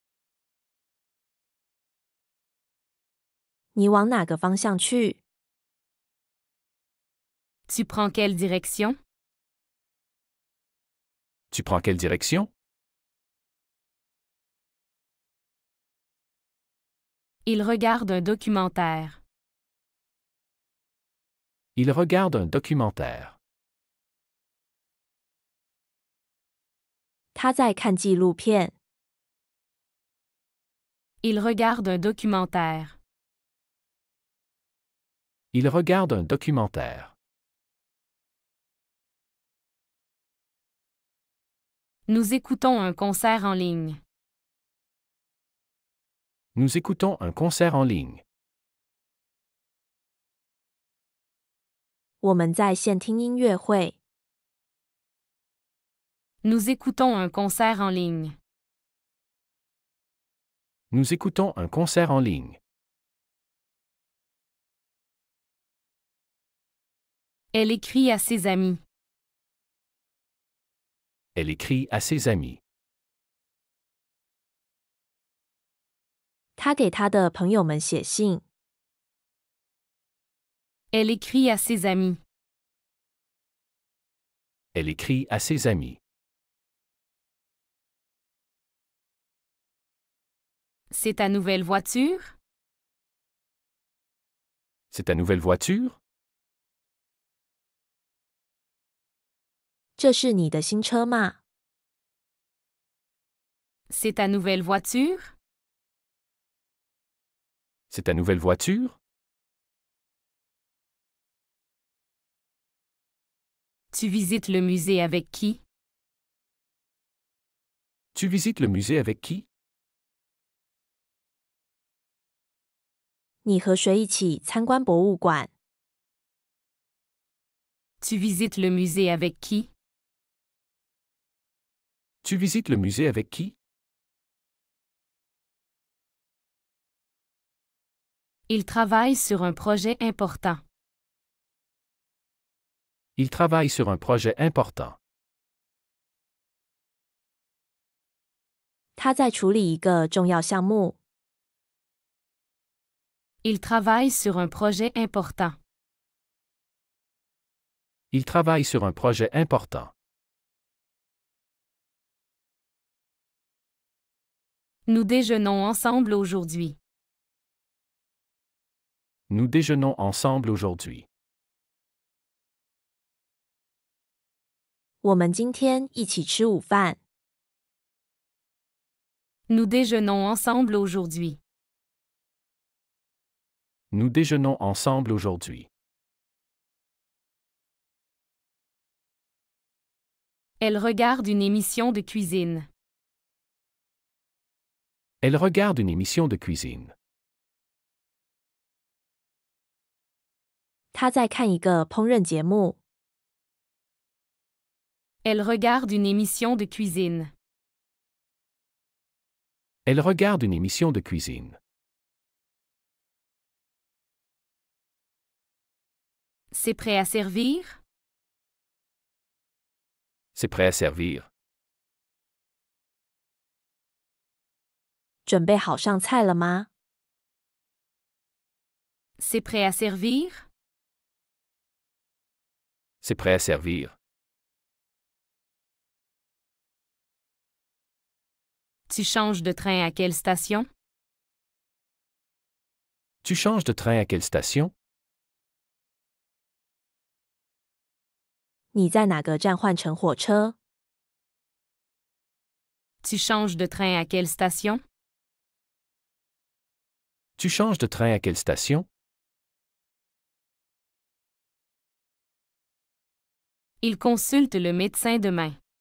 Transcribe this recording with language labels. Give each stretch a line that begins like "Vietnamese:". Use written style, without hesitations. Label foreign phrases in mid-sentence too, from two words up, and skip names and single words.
Chinese: 你往哪个方向去？
French: Tu prends quelle direction? Tu prends quelle direction? Il regarde un documentaire. Il regarde un documentaire.
Chinese: 他在看纪录片。
French: Il regarde un documentaire. Il regarde un documentaire. Nous écoutons un concert en ligne. Nous écoutons un concert en ligne.
Chinese: 我们在线听音乐会。
French: Nous écoutons un concert en ligne. Nous écoutons un concert en ligne. Elle écrit à ses amis. Elle écrit à ses amis.
Chinese: 他给他的朋友们写信。
French: Elle écrit à ses amis. Elle écrit à ses amis. C'est ta nouvelle voiture? C'est ta nouvelle voiture?
Chinese: 这是你的新车吗？
French: C'est ta nouvelle voiture? C'est ta nouvelle voiture? Tu visites le musée avec qui? Tu visites le musée avec qui?
Chinese: 你和谁一起参观博物馆？
French: Tu visites le musée avec qui? Tu visites le musée avec qui? Il travaille sur un projet important. Il travaille sur un projet important.
Chinese: 他在处理一个重要项目。
French: Il travaille sur un projet important. Il travaille sur un projet important. Nous déjeunons ensemble aujourd'hui. Nous déjeunons ensemble aujourd'hui.
Chinese: 我们今天一起吃午饭。
French: Nous déjeunons ensemble aujourd'hui. Nous déjeunons ensemble aujourd'hui. Elle regarde une émission de cuisine. Elle regarde une émission de cuisine.
Chinese: 他在看一个烹饪节目。
French: Elle regarde une émission de cuisine. Elle regarde une émission de cuisine. C'est prêt à servir? C'est prêt à servir.
Chinese: 准备好上菜了吗？
French: C'est prêt à servir? C'est prêt à servir. Tu changes de train à quelle station? Tu changes de train à quelle station?
Chinese: 你在哪个站换乘火车？
French: Tu changes de train à quelle station? Tu changes de train à quelle station? Il consulte le médecin demain.